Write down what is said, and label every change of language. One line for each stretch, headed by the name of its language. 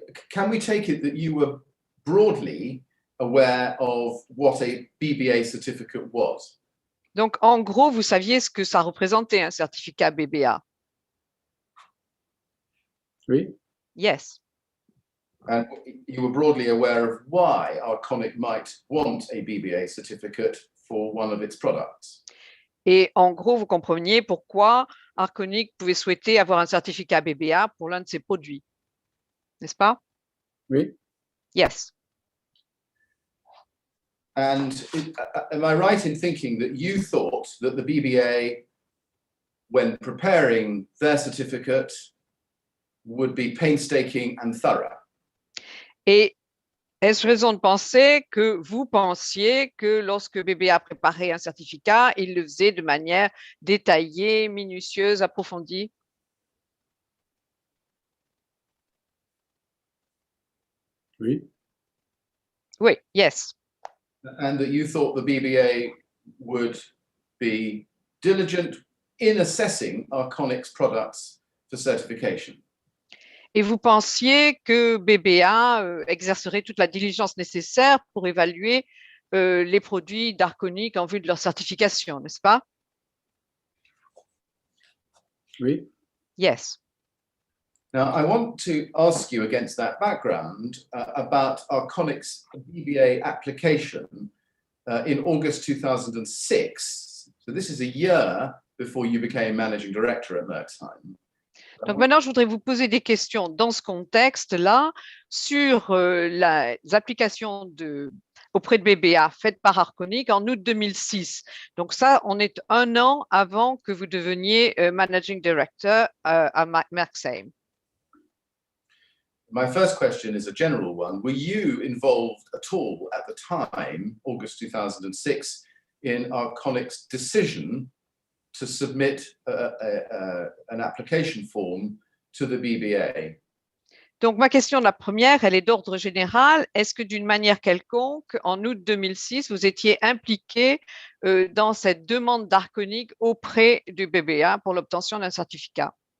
English: Can we take it that you were broadly aware of what a BBA certificate was?
French: Donc, en gros, vous saviez ce que ça représentait, un certificat BBA? oui,
English: Yes. And you were broadly aware of why Arconic might want a BBA certificate for one of its products.
French: Et en gros, vous compreniez pourquoi Arconic pouvait souhaiter avoir un certificat BBA pour l'un de ses produits, n'est-ce pas? oui,
English: Yes. And am I right in thinking that you thought that the BBA, when preparing their certificate, would be painstaking and thorough?
French: Et est-ce raison de penser que vous pensiez que lorsque BBA préparait un certificat, il le faisait de manière détaillée, minutieuse, approfondie? oui, Oui,
English: yes. And that you thought the BBA would be diligent in assessing Arconic's products for certification?
French: Et vous pensiez que BBA exercerait toute la diligence nécessaire pour évaluer les produits d'Arconic en vue de leur certification, n'est-ce pas? oui.
English: Yes. Now, I want to ask you against that background about Arconic's BBA application in August 2006. So this is a year before you became managing director at Mercksheim.
French: Donc maintenant, je voudrais vous poser des questions dans ce contexte-là sur les applications auprès de BBA faites par Arconic en août 2006. Donc ça, on est un an avant que vous deveniez managing director à Mercksheim.
English: My first question is a general one. Were you involved at all at the time, August 2006, in Arconic's decision to submit an application form to the BBA?
French: Donc, ma question, la première, elle est d'ordre général. Est-ce que d'une manière quelconque, en août 2006, vous étiez impliqué dans cette demande d'Arconic auprès du BBA pour l'obtention d'un certificat?